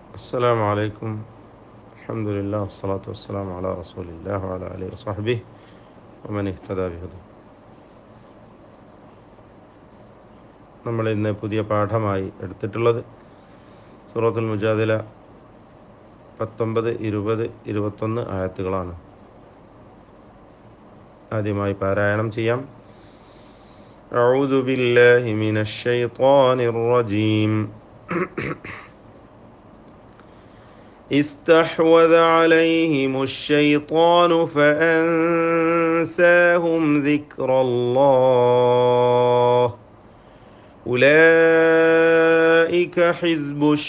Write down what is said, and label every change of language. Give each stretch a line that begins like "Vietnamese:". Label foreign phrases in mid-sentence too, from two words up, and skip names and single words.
Arabic: السلام عليكم. الحمد لله والصلاة والسلام على رسول الله وعلى آله وصحبه ومن اهتدى بهداه.
Malayalam: നമ്മൾ ഇന്ന് പുതിയ പാഠമായി എടുത്തിട്ടുള്ളത് സൂറത്തുൽ മുജാദില 19, 20, 21 ആയത്തുകളാണ്. ആദ്യമായി പാരായണം ചെയ്യാം.
Arabic: أعوذ بالله من الشيطان الرجيم. استحوذ عليهم الشيطان فأنساهم ذكر الله أولئك حزب